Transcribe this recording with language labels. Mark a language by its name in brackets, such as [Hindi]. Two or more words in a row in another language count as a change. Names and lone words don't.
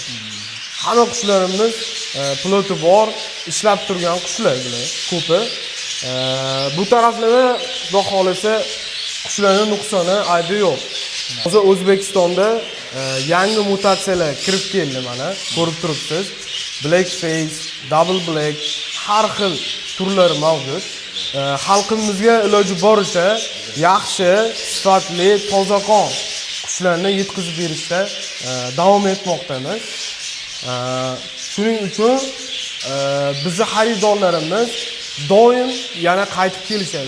[Uzbek] Hamma qushlarimiz piloti bor, ishlab turgan qushlar bular ko'pi. Bu taraflarda xudo xolasa qushlarning nuqsoni aybi yo'q. Hozir O'zbekistonda yangi mutatsiyalar kirib keldi mana, ko'rib turibsiz. [English] Black face, double black, [Uzbek] har xil turlar mavjud. xalqimizga iloji boricha yaxshi, sifatli, tozaqon qushlarni yetkazib berishda davom etmoqdamiz. Shuning uchun bizning xaridorlarimiz doim yana qaytib kelishadi.